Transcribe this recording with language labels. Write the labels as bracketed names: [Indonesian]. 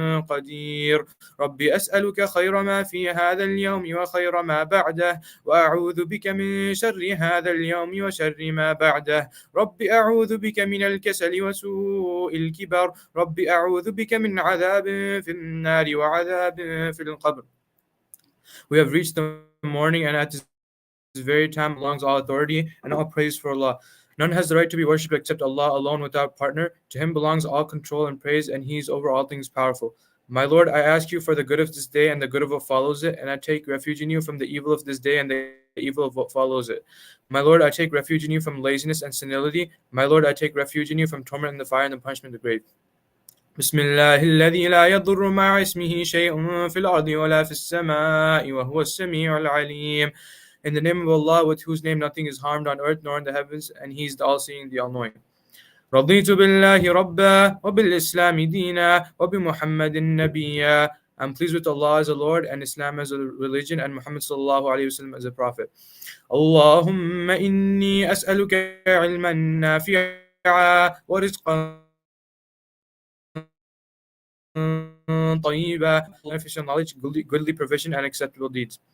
[Arabic] قدير ربي أسألك خير ما في هذا اليوم وخير ما بعده وأعوذ بك من شر هذا اليوم وشر ما بعده ربي أعوذ بك من الكسل وسوء الكبر ربي أعوذ بك من عذاب في النار وعذاب في القبر. [English] We have reached the morning, and at this very time belongs all authority and all praise for Allah. None has the right to be worshipped except Allah alone without partner. To Him belongs all control and praise, and He is over all things powerful. My Lord, I ask you for the good of this day and the good of what follows it, and I take refuge in you from the evil of this day and the evil of what follows it. My Lord, I take refuge in you from laziness and senility. My Lord, I take refuge in you from torment in the fire and the punishment of the grave. [Arabic] بسم الله الذي لا يضر مع اسمه شيء في الأرض ولا في السماء وهو السميع العليم. [English] In the name of Allah, with whose name nothing is harmed on earth nor in the heavens, and He is the all-seeing, the all-knowing. [Arabic] رضيت بالله ربا وبالإسلام دينا وبمحمد نبيا. [English] I'm pleased with Allah as a Lord and Islam as a religion and Muhammad sallallahu alayhi wasallam as a prophet. [Arabic] اللهم إني أسألك علما نافعا ورزقا طيبا, [English] beneficial knowledge, goodly provision, and acceptable deeds.